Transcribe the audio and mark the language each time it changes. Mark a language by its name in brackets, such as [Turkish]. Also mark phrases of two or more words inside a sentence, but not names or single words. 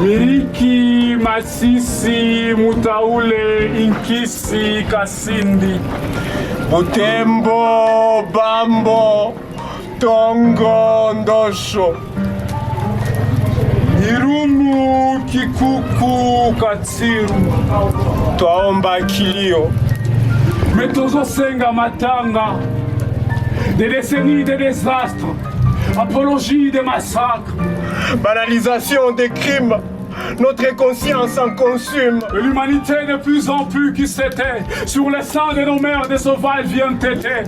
[French] Miriki, Masisi, Mutaule, Inkisi, Kasindi. Butembo, Bambo, Tongo, Ndosho. Irumu, Kikuku, Katsiru. [Swahili] Twaomba kilio. Metozo Senga Matanga. [French] Des décennies de désastres. Apologie des massacres. Banalisation des crimes. Notre conscience en consume. L'humanité de plus en plus qui s'était sur le sang de nos mères des sauvages vient têter.